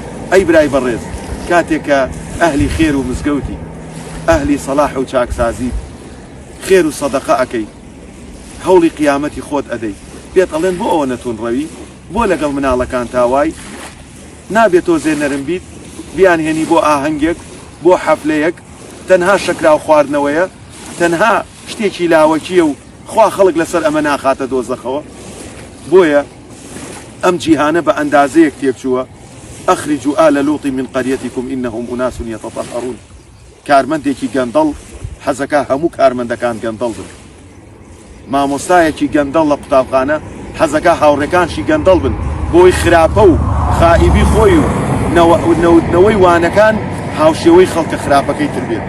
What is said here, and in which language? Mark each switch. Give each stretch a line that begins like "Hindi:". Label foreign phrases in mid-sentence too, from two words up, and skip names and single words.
Central Kurdish: ئەی برای بەڕێز، کاتێک کە ئەهلی خێر و مزگەوتی، ئەهلی سەلاح و چاکسازی خێر و سەدەقە ئەکەی، هەوڵی قیامەتی خۆت ئەدەی، پێت ئەڵێن بۆ ئەوە نەتونڕەوی، بۆ لەگەڵ مناڵەکان تاوای نابێت تۆ زێنەرم بیت بیان هێنی بۆ ئاهەنگێک، بۆ حەفلەیەک، تەنها شەکرا و خواردنەوەیە، تەنها شتێکی لاوەکیە و خوا خەڵک لەسەر ئەمە ناخاتە دۆزەخەوە. بۆیە ئەم جیهانە بە ئەندازەیەک تێکچووە
Arabic: ئەخرجوا آل لوط من قريتكم إنهم أناس يتطهرون.
Central Kurdish: کارمەندێکی گەندەڵ حەزەکە هەموو کارمەندەکان گەندەڵ بن، مامۆستایەکی گەندەڵ لە قوتابخانە حەزەکە هاوڕێکانشی گەندەڵ بن، بۆی خراپە و خائیبی خۆی و نەوەی وانەکان هاوشێوەی خەڵکە خراپەکەی تر بێت.